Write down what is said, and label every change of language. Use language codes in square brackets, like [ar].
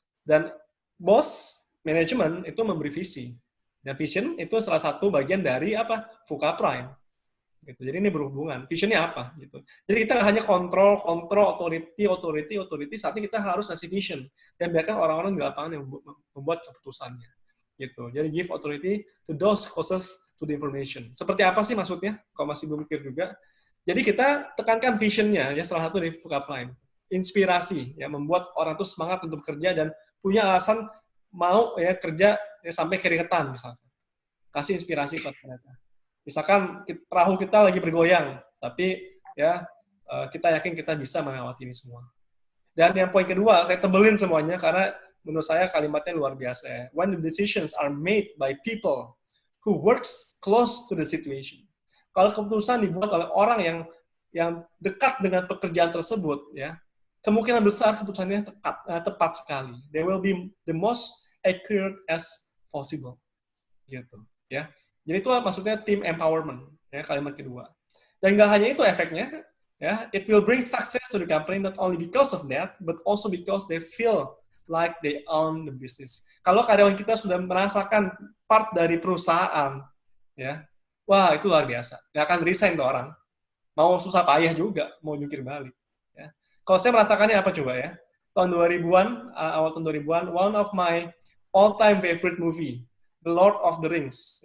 [id] Dan bos, manajemen itu memberi visi. Dan vision itu salah satu bagian dari apa? VUCA Prime. Gitu. Jadi ini berhubungan. Visionnya apa? Gitu. Jadi kita hanya kontrol, authority, saatnya kita harus ngasih vision. Dan biarkan orang-orang di lapangan yang membuat keputusannya. Gitu. Jadi [en] give authority to those closest to the information. [id] Seperti apa sih maksudnya? Kalau masih belum mikir juga. Jadi kita tekankan visionnya, ya salah satu dari VUCA Prime. Inspirasi, ya membuat orang itu semangat untuk bekerja dan punya alasan mau ya kerja ya, sampai keringetan misalnya. Kasih inspirasi buat mereka. Misalkan perahu kita lagi bergoyang, tapi ya kita yakin kita bisa melewati ini semua. Dan yang poin kedua, saya tebelin semuanya karena menurut saya kalimatnya luar biasa. [en] When the decisions are made by people who works close to the situation. [id] Kalau keputusan dibuat oleh orang yang dekat dengan pekerjaan tersebut, ya kemungkinan besar keputusannya tepat sekali. They will be the most accurate as possible. Gitu, ya. Jadi itu maksudnya team empowerment, ya kalimat kedua. Dan nggak hanya itu efeknya, ya, [en] it will bring success to the company not only because of that, but also because they feel like they own the business. [id] Kalau karyawan kita sudah merasakan part dari perusahaan, ya, wah itu luar biasa. Nggak akan resign tuh orang. Mau susah payah juga, mau jungkir balik. Ya. Kalau saya merasakannya apa coba ya? Tahun 2000-an, awal tahun 2000-an, [en] one of my all-time favorite movie, The Lord of the Rings.